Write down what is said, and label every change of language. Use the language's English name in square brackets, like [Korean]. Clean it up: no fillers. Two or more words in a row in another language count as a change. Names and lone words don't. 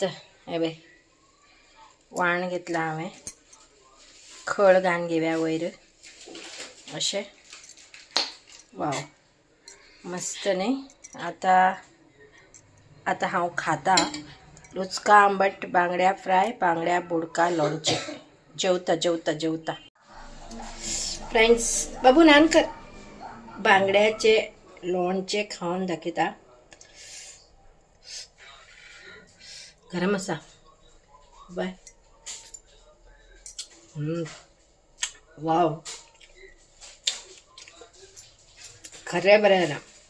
[Konkani] हे बघ, वाण घेतला हांवें. खळ घाण घेवया वयर अशें. वाव, मस्त न्ही. आता हांव खाता. लुचका आंबट बांगड्या फ्राय, बांगड्या बोडका लोणचे. जेवता फ्रेंड्स. बाबू नान कर. बांगड्याचे लोणचे खाऊन दाखयता. गरम असा बाय. वाव, [Marathi] खरं बरं आहे ना.